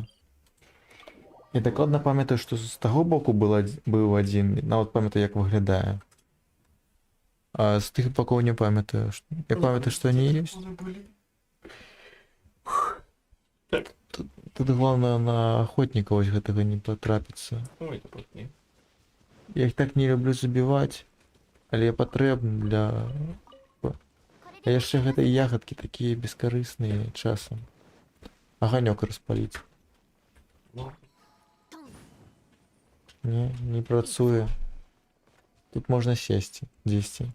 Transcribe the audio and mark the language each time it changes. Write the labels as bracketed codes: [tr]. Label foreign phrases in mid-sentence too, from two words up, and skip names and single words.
[be] Я дакладна памятаю, што з таго боку быў адзін, нават памятаю, як выглядае. А з тых бакоў не памятаю. Я памятаю, што они ёсць. Так. Тут [ru] главное на охотника [be] вось гэтага не потрапіцца. [ru] Ой, это плотнее. [be] Я их так не люблю забіваць, але патрэбны для... А яшчэ гэтыя ягадкі такія бескарысныя часам. Аганёк распаліць. Ну, Не працуе. Тут можна сесці дзесьці.